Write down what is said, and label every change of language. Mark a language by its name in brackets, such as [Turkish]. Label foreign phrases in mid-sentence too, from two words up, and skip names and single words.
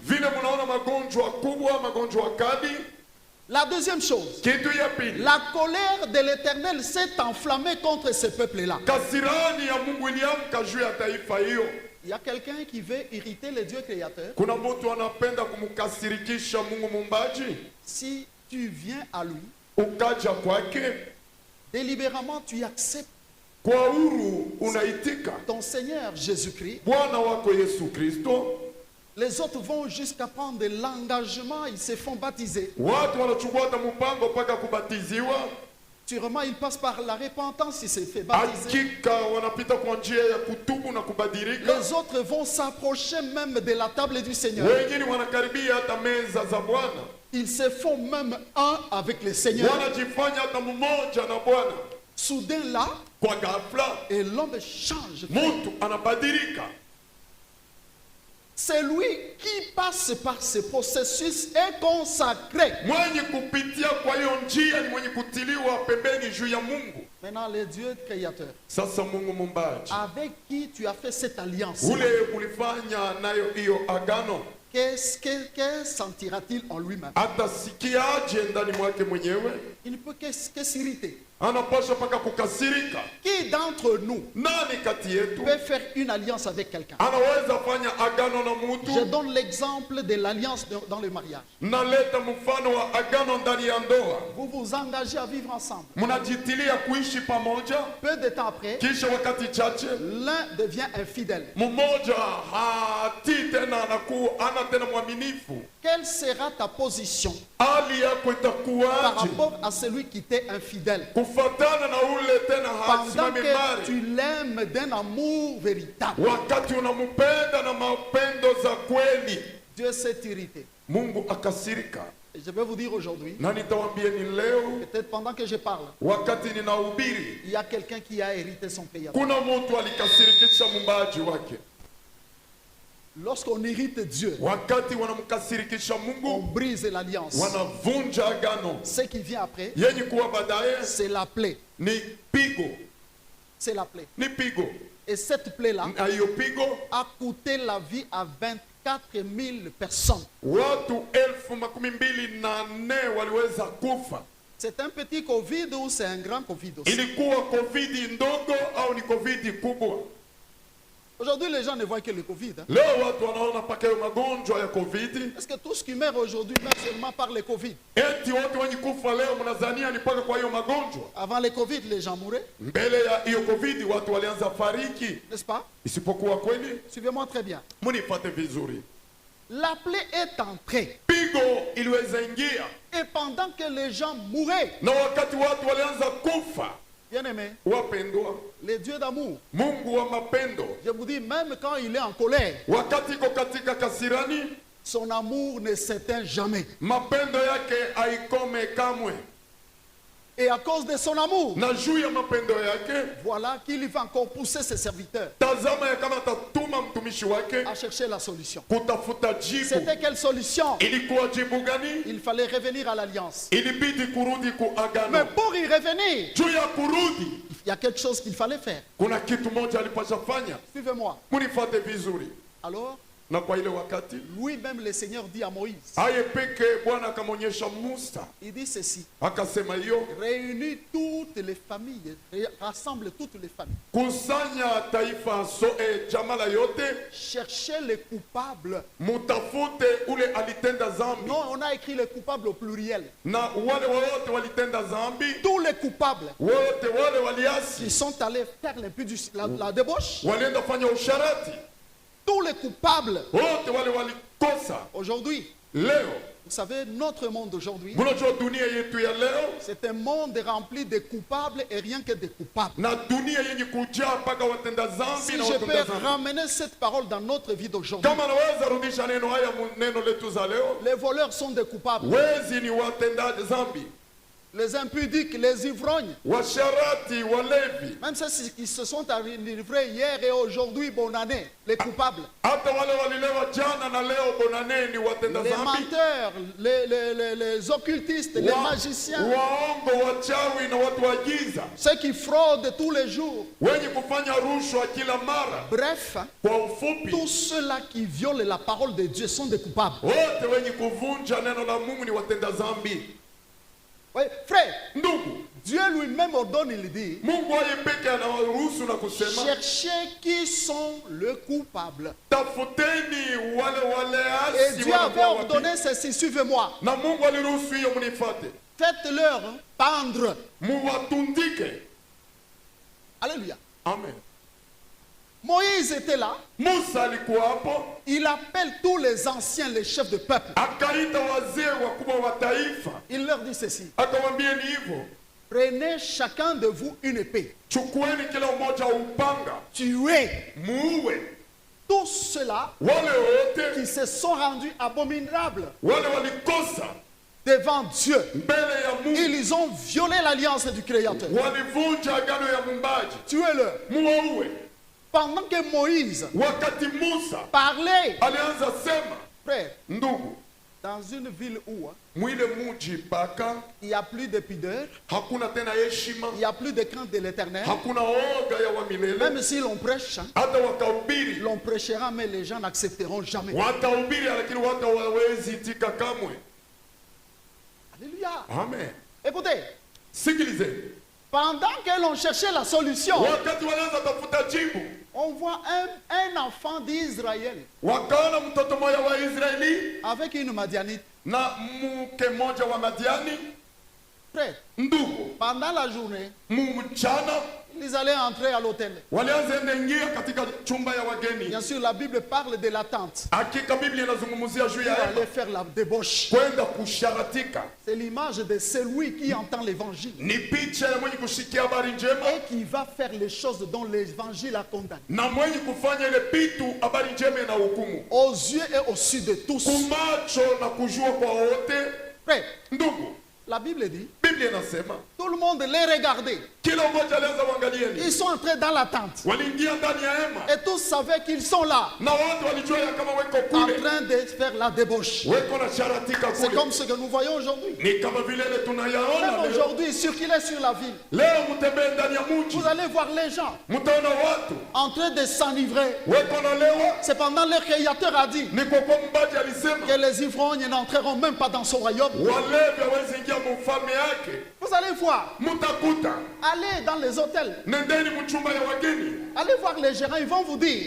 [French] La deuxième chose, la colère de l'Éternel s'est enflammée contre ce peuple-là. Il y a quelqu'un qui veut irriter le Dieu créateur. Si tu viens à lui, [Swahili] ukaja kwake, [French] délibérément tu acceptes [Swahili] kwa huru unaitika [French] ton Seigneur Jésus-Christ, [Swahili] Bwana wako Yesu Kristo, [French] les autres vont jusqu'à prendre l'engagement, ils se font baptiser. [Swahili] watu wanachukua hata mpango mpaka kubatiziwa. [French] Sûrement, ils passent par la repentance, ils se font baptiser. [Swahili] Hakika wanapita kwa njia ya kutubu na kubadilika. [French] Les autres vont s'approcher même de la table du Seigneur. [Swahili] Wengine wanakaribia hata meza za Bwana, [French] Ils se font même un avec le Seigneur. [Swahili] wanajifanya hata mmoja na Bwana. [French] Soudain là, [Swahili] Kwa ghafla [French] et l'homme change. [Swahili] mtu anabadilika. [French] C'est lui qui passe par ce processus est consacré. [Swahili] Mwenye kupitia kwa hiyo njia ni mwenye kutiliwa pembeni juu ya Mungu. [French] Maintenant, le Dieu créateur, [Swahili] Sasa Mungu mumbaji, [French] avec qui tu as fait cette alliance, [Swahili] ule ulifanya nayo hiyo agano, [French] que sentira-t-il en lui-même? [Swahili] atasikiaje ndani mwake mwenyewe? [French] Il ne peut que s'irriter. [Swahili] Anapaswa mpaka kukasirika. [French] Qui d'entre nous [Swahili] Nani kati yetu [French] peut faire une alliance avec quelqu'un? [Swahili] anaweza fanya agano na [French] Je [Swahili] mtu? [French] donne l'exemple de l'alliance dans le mariage. [Swahili] Naleta mfano wa agano ndani ya ndoa. [French] Vous vous engagez à vivre ensemble. [Swahili] Mnajitilia kuishi pamoja, [French] Peu de temps après, [Swahili] kisha wakati chache [French] l'un devient infidèle. [Swahili] mmoja hatii tena, ana tena mwaminifu. [French] Quelle sera ta position [Swahili] Hali yako [French] par [Swahili] itakuwaje [French] rapport à celui qui t'est infidèle? [Swahili] kufatana na ule tena [French] Pendant [Swahili] hasimami [French] que tu [Swahili] mbali, [French] l'aimes d'un amour véritable, [Swahili] wakati unampenda na mapendo za kweli? [French] Dieu s'est irrité. [Swahili] Mungu akasirika. [French] Et je vais vous dire aujourd'hui, [Swahili] Na nitawaambieni leo, [French] peut-être pendant que je parle, [Swahili] wakati ninahubiri, [French] il y a quelqu'un qui a hérité son pays. [Swahili] kuna mtu alikasirikisha mumbaji wake. [French] Lorsqu'on hérite Dieu, [Swahili] Wakati wanamkasirikisha [French] on [Swahili] Mungu, [French] brise l'alliance. [Swahili] wanavunja agano. [French] Ce qui vient après, [Swahili] Yenye kuwa baadaye [French] c'est la plaie. [Swahili] ni pigo, [French] C'est la plaie. [Swahili] ni pigo. [French] Et cette plaie-là [Swahili] Na hiyo pigo [French] a coûté la vie à 24 000 personnes. [Swahili] watu 24,000 waliweza kufa. [French] C'est un petit Covid ou c'est un grand Covid aussi? [Swahili] Ilikuwa covid ndogo au ni covid kubwa? [French] Aujourd'hui, les gens ne voient que le Covid. Hein. [Swahili] Leo watu wanaona mpaka hiyo magonjwa ya covid. [French] Parce que tous qui meurent aujourd'hui meurent seulement par le Covid. [Swahili] Eti wote wenye kufa leo mnazania ni mpaka kwa hiyo magonjwa. [French] Avant le Covid, les gens mouraient, [Swahili] Mbele ya hiyo covid watu walianza fariki, [French] n'est-ce pas? [Swahili] isipokuwa kweli. [French] Suivez-moi très bien. [Swahili] Munipate vizuri, [French] La plaie est entrée. [Swahili] pigo iliweza ingia, [French] Et pendant que les gens mouraient, [Swahili] na wakati watu walianza kufa, [French] bien-aimés, [Swahili] wapendwa, [French] le Dieu d'amour, [Swahili] Mungu wa mapendo, [French] je vous dis, même quand il est en colère, [Swahili] wakati iko katika kasirani, [French] son amour ne s'éteint jamais. [Swahili] mapendo yake haikome kamwe. [French] Et à cause de son amour, [Swahili] Na juu ya mapendo yake, [French] voilà qu'il va encore pousser ses serviteurs [Swahili] tazama ya kama atatuma mtumishi wake [French] à chercher la solution. [Swahili] kutafuta jibu. [French] C'était quelle solution? [Swahili] Ilikuwa jibu gani? [French] Il fallait revenir à l'alliance. [Swahili] Ilibidi kurudi ku [French] Mais [Swahili] agano. [French] pour y revenir, [Swahili] Juu ya kurudi, [French] il y a quelque chose qu'il fallait faire. [Swahili] kuna kitu moja alipasha fanya. [French] Suivez-moi. [Swahili] Munifate vizuri. [French] Alors, [Swahili] Na kwa ile wakati [French] lui-même, le Seigneur dit à Moïse, [Swahili] aye peke Bwana akamwonyesha Musa, [French] il dit ceci, [Swahili] akasema hiyo, [French] réunis toutes les familles, rassemble toutes les familles, [Swahili] kusanya taifa jamala yote, [French] cherchez les coupables. [Swahili] mutafute ule alitenda zambi. [French] Non, on a écrit les coupables au pluriel. [Swahili] Na wale wote walitenda zambi, [French] Tous les coupables [Swahili] wote wale [French] qui [Swahili] waliasi, [French] sont allés faire la débauche, [Swahili] walienda fanya usharati, [French] tous les coupables. [Swahili] wote wale walikosa. [French] Aujourd'hui, [Swahili] Leo [French] vous savez, notre monde aujourd'hui, [Swahili] munajua dunia yetu ya leo, [French] c'est un monde rempli de coupables et rien que de coupables. [Swahili] na dunia yenye kujaa mpaka watenda zambi [French] Si [Swahili] na [French] je [Swahili] watenda [French] peux [Swahili] zambi. [French] ramener cette parole dans notre vie d'aujourd'hui, [Swahili] Kama naweza rudisha neno haya neno letu za leo, [French] les voleurs sont des coupables, [Swahili] wezi ni watenda zambi, [French] les impudiques, les ivrognes, [Swahili] washarati, walevi, [French] même ceux qui se sont livrés hier et aujourd'hui, bonne année, les coupables, [Swahili] hata wale walilewa jana na leo bonane ni watenda [French] les [Swahili] zambi, [French] menteurs, les occultistes, les magiciens, [Swahili] waongo, wachawi na watu wa giza, [French] ceux qui fraudent tous les jours. [Swahili] wenye kufanya rushwa kila mara. [French] Bref, [Swahili] Kwa ufupi, [French] tous ceux-là qui violent la parole de Dieu sont des coupables. [Swahili] wote wenye kuvunja neno la Mungu ni watenda zambi. [French] Oui, frère, [Swahili] Ndugu, [French] Dieu lui-même ordonne, il dit, [Swahili] Mungu yeye peke anaruhusu na kusema, [French] cherchez qui sont les coupables. [Swahili] tafuteni wale [French] Et [Swahili] asi [French] Dieu avait ordonné ceci, suivez-moi. [Swahili] na Mungu aliruhusu hiyo mnifuate. [French] Faites-leur pendre. [Swahili] Muwatundike. Alléluia. Amen. [French] Moïse était là. [Swahili] Musa alikuwa hapo, [French] Il appelle tous les anciens, les chefs de peuple. [Swahili] akaita wazee wakubwa wa taifa, [French] Il leur dit ceci. [Swahili] akamwambia ni hivyo, [French] Prenez chacun de vous une épée. [Swahili] chukueni kila mmoja upanga, [French] Tuez [Swahili] muue [French] tous ceux-là [Swahili] wale wote [French] qui se sont rendus abominables [Swahili] wale walikosa [French] devant Dieu. [Swahili] mbele ya Mungu, [French] Ils ont violé l'alliance du Créateur. [Swahili] walivunja agano ya Muumbaji. [French] Tuez-le. [Swahili] Muwaue. [French] Pendant que Moïse [Swahili] Wakati Musa [French] parlait, [Swahili] alianza sema, [French] frère, [Swahili] ndugu, [French] dans une ville où [Swahili] mwile muji paka [French] il n'y a plus de pudeur, [Swahili] hakuna tena heshima, [French] il n'y a plus de crainte de l'éternel, [Swahili] hakuna oga ya wa milele. [French] même si l'on prêche, [Swahili] Hata wakahubiri, [French] l'on prêchera, mais les gens n'accepteront jamais. [Swahili] watahubiri lakini watu hawawezi itika kamwe. Alléluia. Amen. [French] Écoutez, [Swahili] Sikilize, [French] pendant que l'on cherchait la solution, [Swahili] wakati walianza tafuta jibu, [French] on voit un enfant d'Israël [Swahili] wakaona mtoto mmoja wa Israeli [French] avec une Madianite. [Swahili] na mke mmoja wa Madiani. [French] Frère, [Swahili] Ndugu, [French] pendant la journée, [Swahili] mchana [French] ils allaient entrer à l'hôtel. [Swahili] walianza ingia katika chumba ya wageni. [French] Bien sûr, la Bible parle de l'attente. [Swahili] Hakika Biblia inazungumzia juu [French] Pour [Swahili] ya [French] aller faire la débauche. [Swahili] kwenda kusharatika. [French] C'est l'image de celui qui entend l'évangile [Swahili] Ni picha ya mwenye kushikia habari njema [French] et qui va faire les choses dont l'évangile a condamné. [Swahili] na mwenye kufanya ile pitu habari njema na hukumu, [French] Aux yeux et au su de tous. [Swahili] kumacho na kujua kwa wote. [French] Frère, [Swahili] Ndugu, [French] la Bible dit, [Swahili] Biblia inasema [French] tout le monde les regardait. [Swahili] kila mmoja alianza kuangalieni, [French] Ils sont entrés dans la tente. [Swahili] waliingia ndani ya hema [French] Et tous savaient qu'ils sont là, [Swahili] na watu walijua ya kama weko [French] en [Swahili] kule, [French] train de faire la débauche. [Swahili] weko na sharatika [French] C'est [Swahili] kule. [French] comme ce que nous voyons aujourd'hui. [Swahili] Ni kama vile ile [French] Même [Swahili] tunayaona leo. [French] aujourd'hui, circuler sur la ville, [Swahili] Leo mtembee ndani ya mji, [French] vous allez voir les gens [Swahili] mtaona watu [French] en train de s'enivrer. [Swahili] weko na lewa. [French] Cependant, le Créateur a dit [Swahili] Ni kwa kuwa Muumbaji alisema [French] que les ivrognes n'entreront même pas dans son royaume. [Swahili] walevi hawezi ingia mfalme yake. [French] Vous allez voir, [Swahili] Mtakuta, [French] allez dans les hôtels, [Swahili] nendeni mchumba ya wageni, [French] allez voir les gérants, ils vont vous dire